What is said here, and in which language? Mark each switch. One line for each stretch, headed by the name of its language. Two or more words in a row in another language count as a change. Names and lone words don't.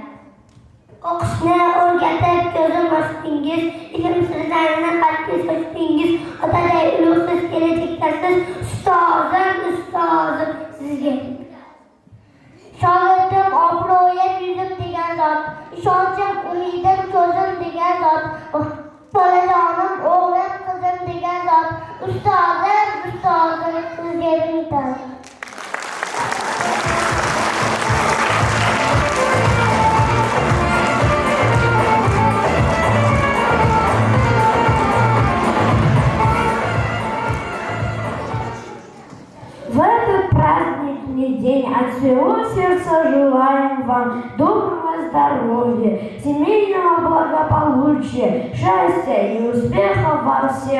Uzbek: O'qishni o'rgatib ko'zim ochdingiz, ilm sirlarini qalbga sochdingiz, otaday ulug'siz kelajakdasiz, ustozim, ustozim, sizga. Shogirdim obro'yim yuzim degan zot, ishonchim umidim ko'zim degan zot, bolajonim o'g'lim qizim degan zot, ustozim, ustozim, sizga mingta.
Russian: В этот праздничный день от всего сердца желаем вам доброго здоровья, семейного благополучия, счастья и успеха во всех.